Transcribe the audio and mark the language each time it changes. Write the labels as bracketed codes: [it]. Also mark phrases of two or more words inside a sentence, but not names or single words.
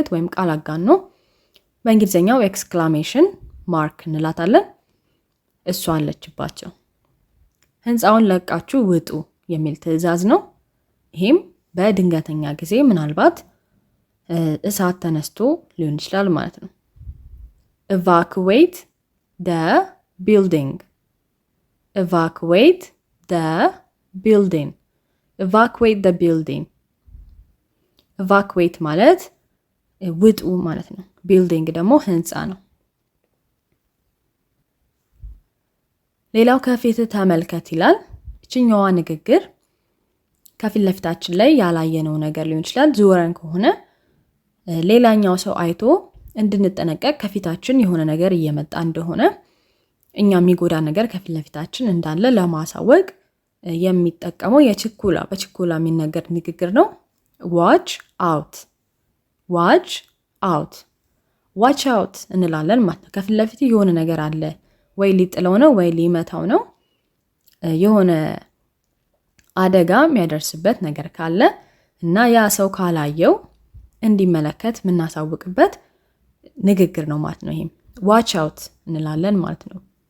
[am] ወይም ቃል አጋኖ በእንግሊዘኛው [en] exclamation mark [am] እንላታለን እሷ አለችባቸው ህንጻውን ለቃችሁ ውጡ የሚል ትዕዛዝ ነው ይሄም በድንገተኛ ጊዜ ምናልባት እሳት ተነስቶ ሊሆን ይችላል ማለት ነው [en] evacuate the building evacuate the building evacuate the building evacuate [am] ማለት ውጡ ማለት ነው building ደግሞ ህንጻ ነው ሌላው ከፊት ተመልከት ይላል እቺኛዋ ንግግር ከፊት ለፊታችን ላይ ያላየነው ነገር ሊሆን ይችላል ዙረን ከሆነ ሌላኛው ሰው አይቶ እንድንጠነቀቅ ከፊታችን የሆነ ነገር እየመጣ እንደሆነ እኛ የሚጎዳ ነገር ከፊት ለፊታችን እንዳለ ለማሳወቅ የሚጠቀመው በችኩላ የሚነገር ንግግር ነው [en] watch out watch out watch out [am] እንላለን ማለት ነው ከፊት ለፊት የሆነ ነገር አለ ወይ ሊጥለው ነው ወይ ሊመታው ነው የሆነ አደጋ የሚያደርስበት ነገር ካለ እና ያ ሰው ካላየው እንዲመለከት የምናሳውቅበት ንግግር ነው ማለት ነው። ይሄም [en] watch out [am] እንላለን ማለት ነው።